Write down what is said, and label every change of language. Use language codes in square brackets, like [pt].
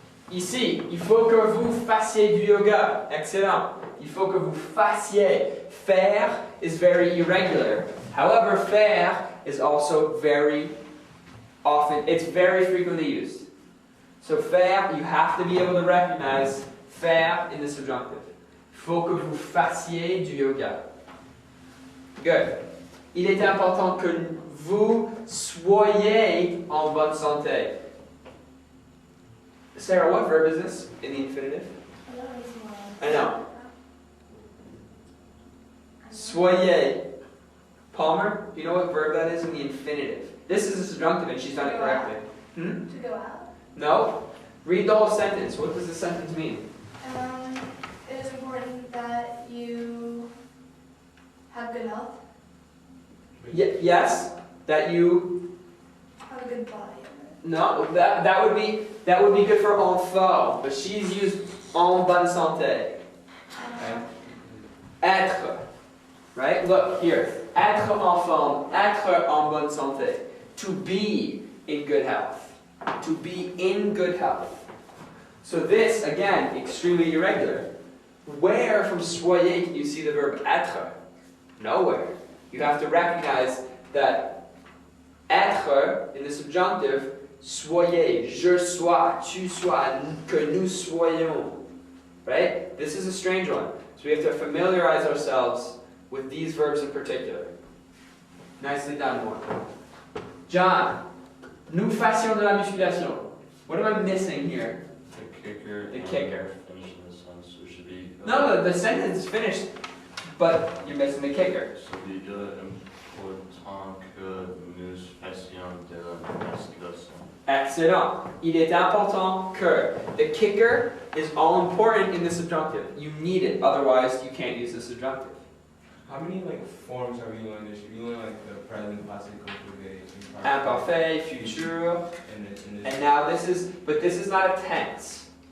[fr] Ici, il faut que vous fassiez du yoga. Excellent. Il faut que vous fassiez. [en] Faire is very irregular. However, faire is also very often, it's very frequently used. So faire, you have to be able to recognize faire in the subjunctive. [fr] Il faut que vous fassiez du yoga. [en] Good. [fr] Il est important que vous soyez en bonne santé. [en] Sarah, what verb is this in the infinitive? I know. Soyez. Palmer, do you know what verb that is in the infinitive? This is a subjunctive and she's done it correctly. To go out. No? Read the whole sentence. What does the sentence mean? It is important that you have good health, Yes? That you... have a good body. No, that would be good for enfant, but she's used [fr] en bonne santé. [en] Être. Right? Look here. [fr] Être enfant, être en bonne santé. [en] To be in good health. To be in good health. So this, again, extremely irregular. Where from soyez can you see the verb être? Nowhere. You have to recognize that être in the subjunctive, [fr] soyez, je sois, tu sois, que nous soyons. [en] Right? This is a strange one. So we have to familiarize ourselves with these verbs in particular. Nicely done, [fr] Moore. John, nous fassions de la musculation. [en] What am I missing here? The kicker. The kicker. Finishing the sentence, so it should be. No, the sentence is finished, but you're missing the kicker. So [fr] il est important que nous fassions de la musculation. Excellent. Il est important que. [en] The kicker is all important in the subjunctive. You need it, otherwise you can't use the subjunctive. How many forms are we learning this year? We learn the present, past, Imparfait, future, and and now this is not a tense.